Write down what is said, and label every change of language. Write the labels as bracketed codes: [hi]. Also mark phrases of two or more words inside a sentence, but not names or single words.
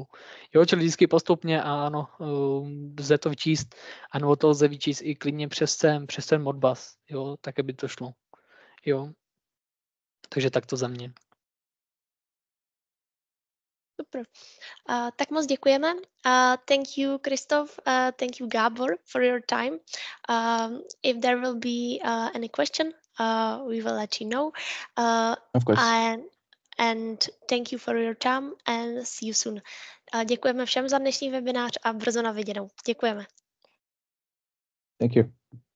[cs] Jo, čili vždycky postupně a ano, lze to vyčíst, ano, to lze vyčíst i klidně přes ten Modbus, jo, tak aby to šlo. Jo, takže tak to za mě. Super. Tak moc děkujeme. [en] Thank you, Christoph. Thank you, Gabor, for your time. If there will be any question, we will let you know. Of course. And thank you for your time and see you soon. [cs] Děkujeme všem za dnešní webinář a brzo na viděnou. Děkujeme. [en] Thank you.